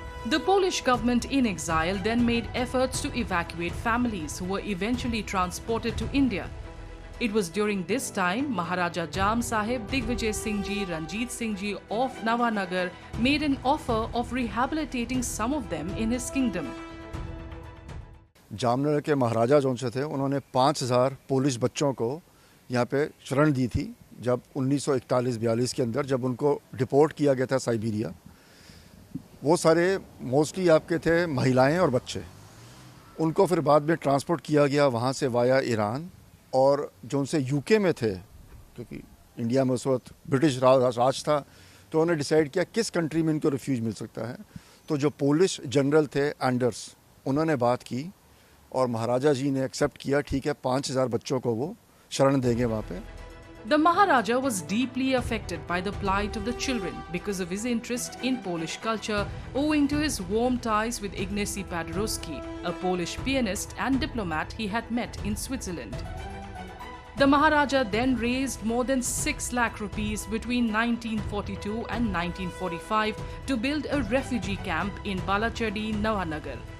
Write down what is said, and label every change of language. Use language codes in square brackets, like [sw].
[en] The Polish government in exile then made efforts to evacuate families who were eventually transported to India. It was during this time Maharaja Jam Sahib Digvijay Singh Ji, Ranjit Singh Ji of Nawanagar made an offer of rehabilitating some of them in his kingdom. [hi] Jamnagar के महाराजा जो थे उन्होंने 5000 Polish बच्चों को यहाँ पे शरण दी थी जब 1941-42 के अंदर जब उनको डिपोर्ट किया गया था साइबेरिया। वो सारे मोस्टली आपके थे महिलाएं और बच्चे। उनको फिर बाद में ट्रांसपोर्ट किया गया वहाँ से वाया ईरान, और जो उनसे यूके में थे क्योंकि इंडिया में उस वक्त ब्रिटिश राज था, तो उन्होंने डिसाइड किया किस कंट्री में इनको रिफ्यूज मिल सकता है। तो जो पोलिश जनरल थे एंडर्स, उन्होंने बात की और महाराजा जी ने एक्सेप्ट किया, ठीक है 5000 बच्चों को वो शरण देंगे वहाँ पे। [en] The Maharaja was deeply affected by the plight of the children because of his interest in Polish culture, owing to his warm ties with Ignacy Paderewski, a Polish pianist and diplomat he had met in Switzerland. The Maharaja then raised more than 6 lakh rupees between 1942 and 1945 to build a refugee camp in Balachadi, Nawanagar.